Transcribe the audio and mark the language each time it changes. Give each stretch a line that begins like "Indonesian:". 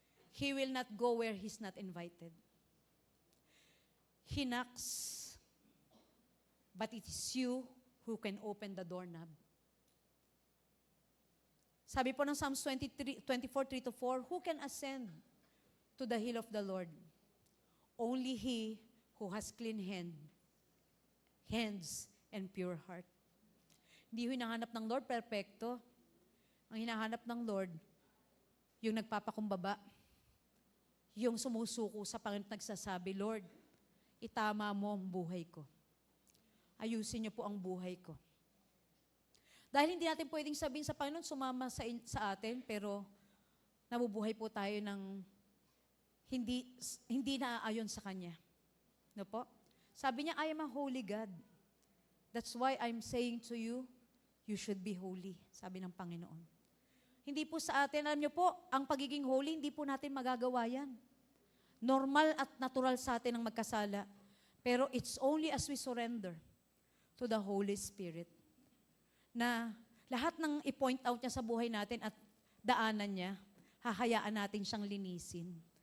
English: He will not go where He's not invited. He knocks, but it is you who can open the doorknob.
Filipino: Sabi po ng
English: Psalms 24:3-4, who can ascend to the hill of the Lord? Only he who has clean hands and pure heart.
Filipino: Hindi hinahanap ng Lord perpekto. Ang hinahanap ng Lord, yung nagpapakumbaba, yung sumusuko sa Panginoon at nagsasabi, Lord, itama mo ang buhay ko. Ayusin niyo po ang buhay ko. Dahil hindi natin pwedeng sabihin sa Panginoon, sumama sa atin, pero nabubuhay po tayo ng hindi naaayon sa Kanya. No po? Sabi niya,
English: I am a holy God. That's why I'm saying to you, you should be holy,
Filipino: sabi ng Panginoon. Hindi po sa atin, alam niyo po, ang pagiging holy, hindi po natin magagawa yan. Normal at natural sa atin ang magkasala. Pero
English: it's only as we surrender to the Holy Spirit
Filipino: na lahat ng i-point out niya sa buhay natin at daanan niya, hahayaan natin siyang linisin.